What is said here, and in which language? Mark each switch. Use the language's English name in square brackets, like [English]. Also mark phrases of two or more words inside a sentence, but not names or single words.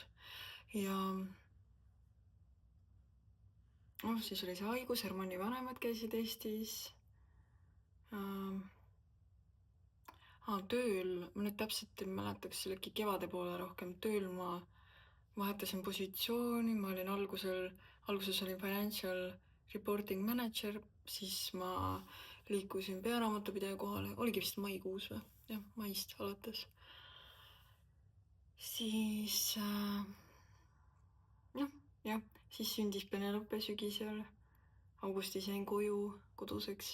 [Estonian] Ja siis oli see haigus, Hermanni vanemad käisid Eestis. Tööl, ma nüüd täpselt ei mäletaks, see oli äkki kevade poole rohkem. Tööl ma vahetasin positsiooni, ma olin alguses olin [English] financial reporting manager, [Estonian] siis ma liikusin pearaamatupidaja kohale, oligi vist maikuus või? Jah, maist alates. Siis siis sündis Penelope sügisel, augustis jäin koju koduseks.